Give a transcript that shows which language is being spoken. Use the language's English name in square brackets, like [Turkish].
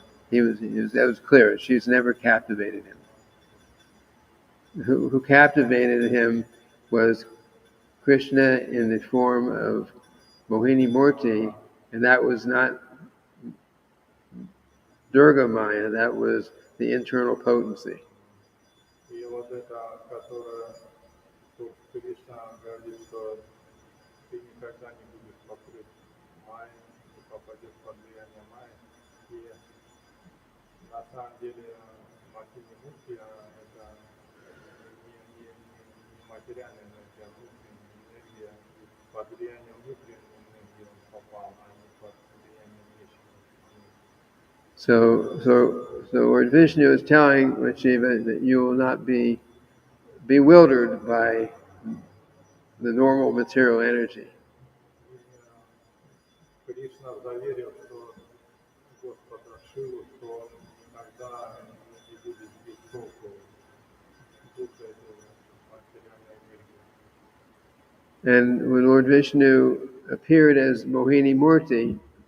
[English] That was clear. She's never captivated him. Who captivated him was Krishna in the form of Mohini Murti, and that was not Durga Maya, that was the internal potency. [Russian] И вот это, которое тут Кришна говорит, что ты никогда не будешь покрыт Майей, ты попадешь под влияние Майи. И на самом деле Махини Мурти это не материальная энергия, а внутренняя энергия. И под влиянием внутренней энергии он попал, а не под влиянием внешней. [English] So Lord Vishnu is telling Shiva that you will not be bewildered by the normal material energy. [Russian] Кришна заверил, что Господа Шиву, что никогда не будет без толку духа этого материальной энергии. [English] And when Lord Vishnu appeared as Mohini Murti,